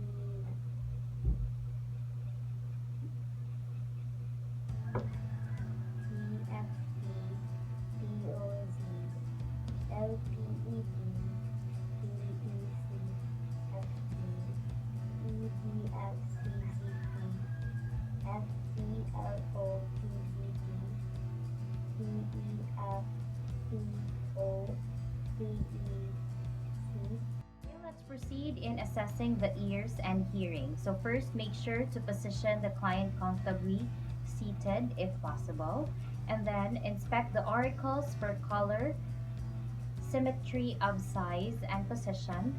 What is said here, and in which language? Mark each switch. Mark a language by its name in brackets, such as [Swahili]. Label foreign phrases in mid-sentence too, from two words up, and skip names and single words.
[English] T, F, P, D, O, Z, L, P, E, D, P, E, C, F, D, E, D, F, C, Z, P, F, E, L, O, P, Z, D, P, E, F, P, O, P, E, C. Okay, let's proceed in assessing the ears and hearing. So first, make sure to position the client comfortably seated if possible. And then inspect the auricles for color, symmetry of size and position.